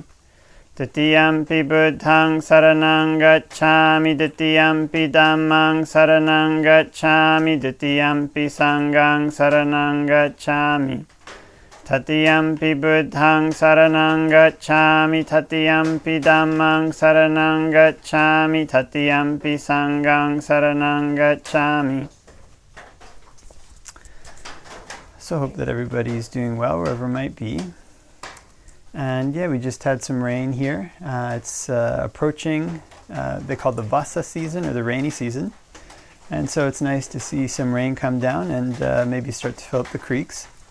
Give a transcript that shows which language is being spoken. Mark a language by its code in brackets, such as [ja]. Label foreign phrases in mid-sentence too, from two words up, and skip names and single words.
[pi] Tatiyampi Buddhaṃ saraṇaṃ gacchāmi, Tatiyampi Dhammaṃ saraṇaṃ gacchāmi, Tatiyampi Sanghaṃ saraṇaṃ gacchāmi. Tatiyampi Buddhaṃ saraṇaṃ gacchāmi, Tatiyampi Dhammaṃ saraṇaṃ gacchāmi, Tatiyampi Sanghaṃ saraṇaṃ gacchāmi. [en] So hope that everybody's doing well wherever it might be. And yeah, we just had some rain here. It's approaching, they call the Vasa season, or the rainy season. And so it's nice to see some rain come down and maybe start to fill up the creeks.